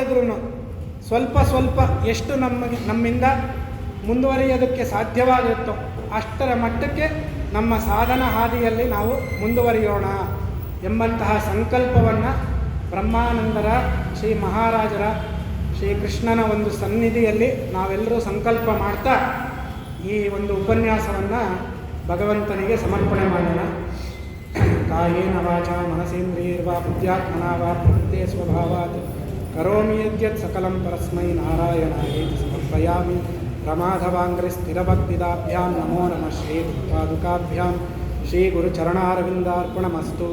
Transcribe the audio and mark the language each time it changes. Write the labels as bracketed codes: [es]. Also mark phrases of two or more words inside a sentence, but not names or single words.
[kn] ಇದ್ರೂ ಸ್ವಲ್ಪ ಎಷ್ಟು ನಮ್ಮಿಂದ ಮುಂದುವರಿಯೋದಕ್ಕೆ ಸಾಧ್ಯವಾಗುತ್ತೋ ಅಷ್ಟರ ಮಟ್ಟಕ್ಕೆ ನಮ್ಮ ಸಾಧನ ಹಾದಿಯಲ್ಲಿ ನಾವು ಮುಂದುವರಿಯೋಣ ಎಂಬಂತಹ ಸಂಕಲ್ಪವನ್ನು ಬ್ರಹ್ಮಾನಂದರ ಶ್ರೀ ಮಹಾರಾಜರ ಶ್ರೀಕೃಷ್ಣನ ಒಂದು ಸನ್ನಿಧಿಯಲ್ಲಿ ನಾವೆಲ್ಲರೂ ಸಂಕಲ್ಪ ಮಾಡ್ತಾ ಈ ಒಂದು ಉಪನ್ಯಾಸವನ್ನು ಭಗವಂತನಿಗೆ ಸಮರ್ಪಣೆ ಮಾಡೋಣ. [sa] ಕಾಯೇನ ವಾಚ ಮನಸೇಂದ್ರಿಯರ್ವಾ ಬುದ್ಧ್ಯಾತ್ಮನಾ ವಾ ಪ್ರಕೃತೆ ಸ್ವಭಾವಾತ್ ಕರೋಮಿ ಯದ್ಯತ್ ಸಕಲಂ ಪರಸ್ಮೈ ನಾರಾಯಣಾಯೇತಿ ಸಮರ್ಪಯಾಮಿ. ಪ್ರಮಾಧವಾಂಗ್ರಿ ಸ್ಥಿರಭಕ್ತಿದಾಭ್ಯಾಂ ನಮೋ ನಮಃ ಶ್ರೀ ಪಾದುಕಾಭ್ಯಾಂ ಶ್ರೀ ಗುರುಚರಣಾರವಿಂದಾರ್ಪಣಮಸ್ತು.